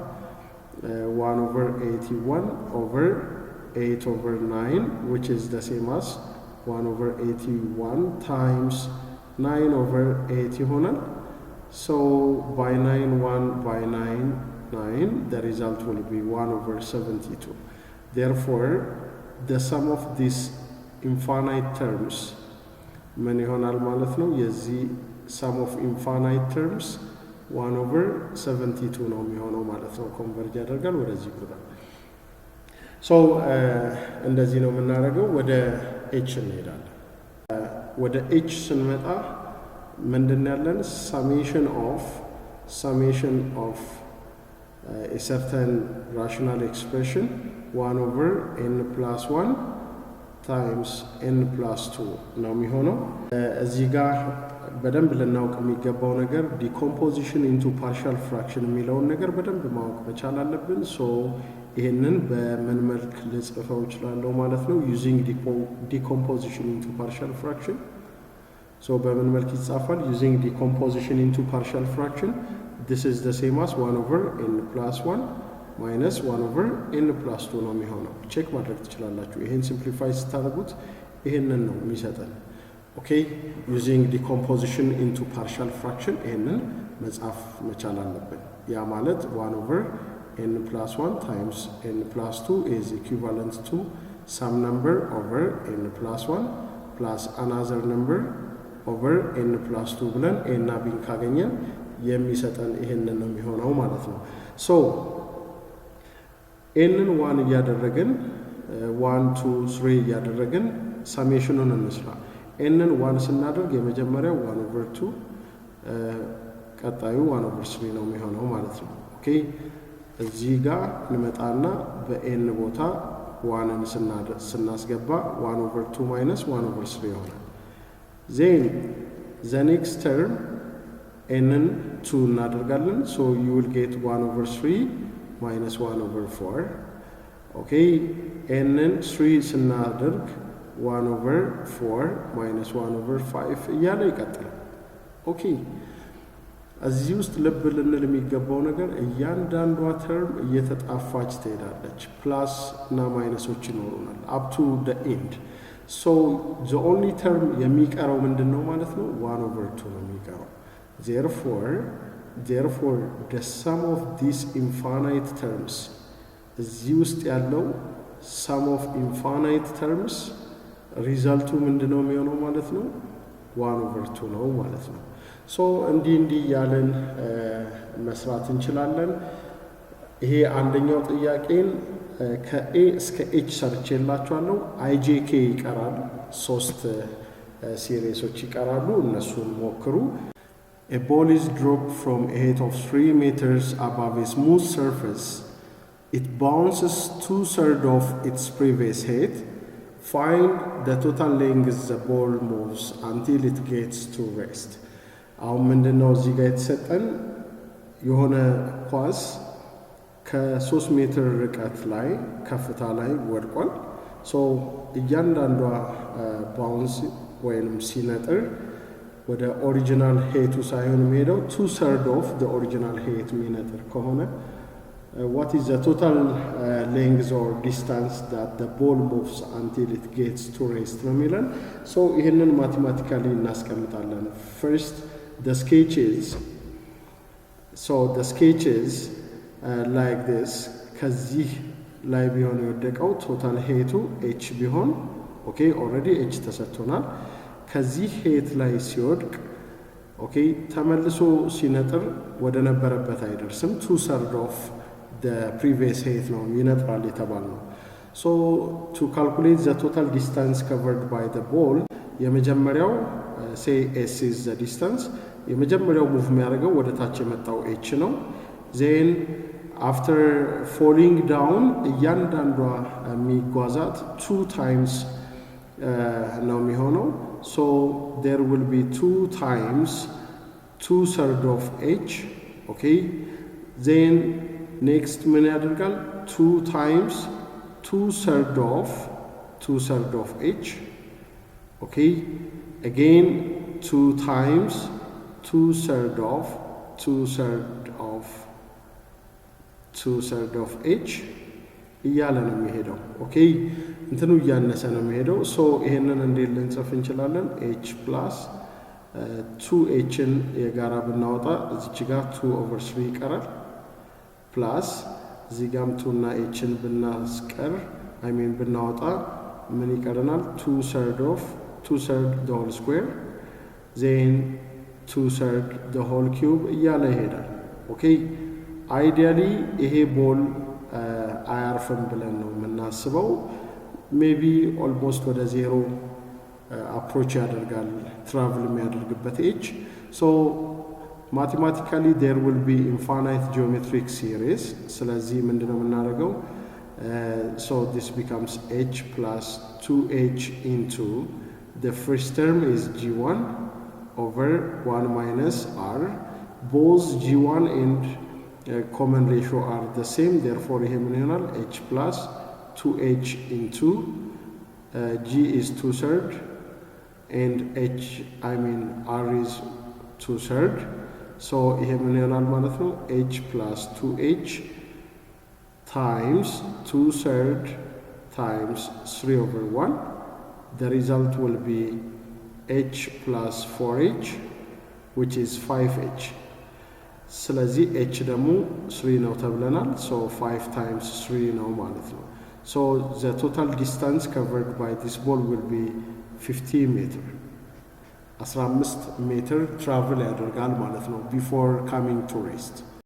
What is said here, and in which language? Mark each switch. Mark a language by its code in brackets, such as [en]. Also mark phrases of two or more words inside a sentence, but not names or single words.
[en] 1/81 over 8/9, which is the same as 1/81 times 9/8 ይሆናል. So by 9 1 by 9 9, the result will be 1/72. Therefore the sum of these infinite terms [am] ምን ይሆናል ማለት ነው? የዚህ [en] sum of infinite terms [am] 1/72 ነው የሚሆነው ማለት ነው። ኮንቨርጅ ያደርጋል ወደዚህ ቁጥር። ሶ እንደዚህ ነው የምናደርገው። ወደ h እንሄዳለን። ወደ h ስንመጣ ምንድን ያለን summation [en] of a certain rational expression 1/n+1 times n+2 [am] ነው የሚሆነው። እዚህ ጋር በደንብ ልናውቅ የሚገባው ነገር [en] decomposition into partial fraction [am] የሚለውን ነገር በደንብ ማወቅ መቻል አለብን። ሶ ይሄንን በምን መልክ ልጽፈው እችላለሁ ማለት ነው? [en] using decomposition into partial fraction። ሶ [am] በምን መልክ ይጻፋል? [en] using decomposition into partial fraction this is the same as 1/n+1 minus 1/n+2 [am] ነው የሚሆነው። ቼክ ማድረግ ትችላላችሁ። ይሄን ሲምፕሊፋይ ስታደርጉት ይሄንን ነው የሚሰጠን። [en] okay using decomposition into partial fraction [am] ይሄንን መጻፍ መቻል አለብን። ያ ማለት [en] 1/n+1 times n+2 is equivalent to some number over n+1 plus another number over n+2 [am] ብለን a እና b ካገኘን የሚሰጠን ይሄንን ነው የሚሆነው ማለት ነው። ሶ ኤንን 1 እያደረግን 1 2 3 እያደረግን ሰሜሽኑን እንስራ። ኤንን 1 ስናደርግ የመጀመሪያው 1/2 ቀጣዩ 1/3 ነው የሚሆነው ማለት ነው። ኦኬ እዚህ ጋር እንመጣና በኤን ቦታ 1ን ስናስገባ 1/2 minus 1/3 ይሆናል። [en] then the next term [am] ኤንን 2 እናደርጋለን። [en] so you will get 1/3 minus 1/4. [am] ኦኬ ኤንን 3 ስናደርግ 1/4 minus 1/5 እያለ ይቀጥላል። ኦኬ እዚህ ውስጥ ልብ ልንል የሚገባው ነገር እያንዳንዷ ተርም እየተጣፋች ትሄዳለች። ፕላስ እና ማይነሶች ይኖሩናል [en] up to the end. so the only term [am] የሚቀረው ምንድነው ማለት ነው? 1/2 ነው የሚቀረው። [en] therefore the sum of these infinite terms [am] እዚህ ውስጥ ያለው [en] sum of infinite terms [am] ሪዛልቱ ምንድነው የሚሆነው ማለት ነው? 1/2 ነው ማለት ነው። ሶ እንዲህ ያለን መስራት እንችላለን። ይሄ አንደኛው ጥያቄን ከኤ እስከ ኤች ሰርቼላችኋለሁ። አይጄኬ ይቀራል። 3 ሲሪሶች ይቀራሉ። እነሱን ሞክሩ። [en] A ball is dropped from a height of 3 meters above a smooth surface. It bounces 2/3 of its previous height. Find the total length the ball moves until it gets to rest. [am] አሁን ምንድነው እዚህ ጋር የተሰጠን የሆነ ኳስ ከ3 ሜትር ርቀት ላይ ከፍታ ላይ ወድቋል። ሶ እያንዳንዷ ባውንስ ወይንም ሲነጥር ወደ ኦሪጂናል ሄቱ ሳይሆን የሚሄደው [en] 2/3 of the original height [am] የሚነጥር ከሆነ [en] what is the total length or distance that the ball moves until it gets to rest [am] ነው የሚለን። ሶ ይሄንን ማቴማቲካሊ እናስቀምጣለን። [en] first the sketches like this [am] ከዚህ ላይ ቢሆን የወደቀው [en] total height [am] h ቢሆን [en] okay already [am] h ተሰጥቶናል። ከዚህ ሄት ላይ ሲወድቅ ኦኬ ተመልሶ ሲነጥር ወደ ነበረበት አይደርስም። [en] 2/3 of the previous height [am] ነው ይነጥራል የተባለው። [en] so to calculate the total distance covered by the ball የመጀመሪያው say s is the distance, [am] የመጀመሪያው ሙቭ የሚያደርገው ወደ ታች የመጣው h ነው [en] then after falling down [am] እያንዳንዷ የሚጓዛት [en] 2 times [am] ነው የሚሆነው [en] so there will be 2 times 2/3 of h okay then next [am] ምን ያደርጋል [en] 2 times 2/3 of h okay again 2 times 2/3 of h እያለ [am] ነው የሚሄደው ኦኬ እንትኑ እያነሰ ነው የሚሄደው ሶ ይሄንን እንዴት ልንጽፍ እንችላለን [en] h plus 2h [am] ን የጋራ ብናወጣ እዚች ጋር 2/3 ይቀራል plus እዚህ ጋርም 2 እና h ን ብናስቀር ብናወጣ ምን ይቀርናል 2/3 [en] the whole square then 2/3 the whole cube [am] እያለ ይሄዳል ኦኬ አይዲያሊ ይሄ ቦል አያርፍም ብለን ነው የምናስበው [en] maybe almost [am] ወደ 0 አፕሮች ያደርጋል ትራቭል የሚያደርግበት ኤጅ [en] ሶ mathematically there will be infinite geometric series [am] ስለዚህ ምንድነው የምናደርገው [en] so this becomes h plus 2h into the first term is g1 over 1 minus r both g1 and common ratio are the same therefore [am] ይሄ ምን ይሆናል [en] h plus 2h into g is 2/3 and h r is 2/3 so [am] ይሄ ምን ይሆናል ማለት ነው [en] h plus 2h times 2/3 times 3/1 the result will be h plus 4h which is 5h [am] ስለዚህ h ደግሞ 3 ነው ተብለናል [en] so 5 times 3 [am] ነው ማለት ነው [en] so the total distance covered by this ball will be 15 meter [am] 15 ሜትር travel ያደርጋል ማለት ነው [en] before coming to rest